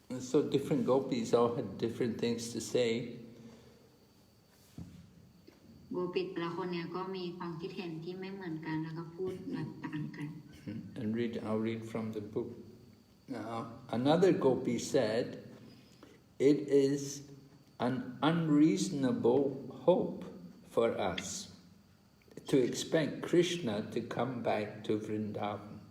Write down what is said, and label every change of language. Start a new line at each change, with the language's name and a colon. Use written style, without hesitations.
English: So different Gopis all had different things to say.
Thai: โกปิแต่ละคนเนี่ยก็มีความคิดเห็นที่ไม่เหมือนกันแล้วก็พูดแบบต่างกัน
English: And I'll read from the book. Now, another Gopi said, it is an unreasonable hope for us to expect Krishna to come back to Vrindavan.